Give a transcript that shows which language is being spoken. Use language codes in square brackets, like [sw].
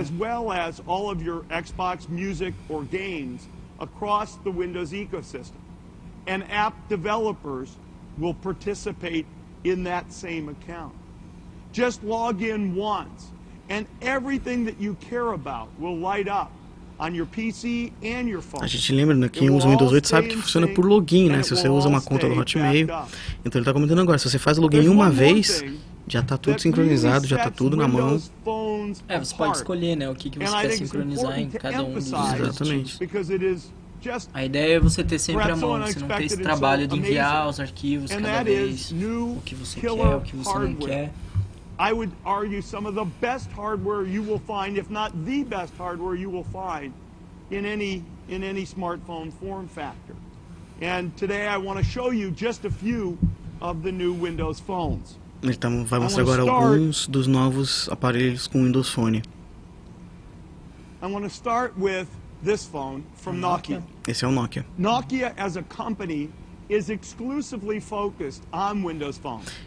[en] as well as all of your Xbox music or games across the Windows ecosystem. And app developers will participate in that same account. Just log in once, and everything that you care about will light up on your PC and your phone. [pt] A gente lembra, né, quem usa o Windows 8 sabe que funciona por login, né? Se você usa uma conta do Hotmail. Então ele está comentando agora, se você faz o login uma vez, já está tudo sincronizado, já está tudo na mão. É, você pode escolher, né, o que você quer sincronizar em cada um dos dispositivos. Exatamente. A ideia é você ter sempre à mão, você não ter esse trabalho de enviar os arquivos cada vez, o que você quer, o que você não quer. [en] I would argue some of the best hardware you will find, if not the best hardware you will find in any smartphone form factor. And today I want to show you just a few of the new Windows phones. [pt] Ele vai mostrar agora alguns dos novos aparelhos com Windows Phone. [en] I want to start with this phone from Nokia. [pt] Esse é o Nokia. [en] Nokia as a company is exclusively focused on Windows Phone.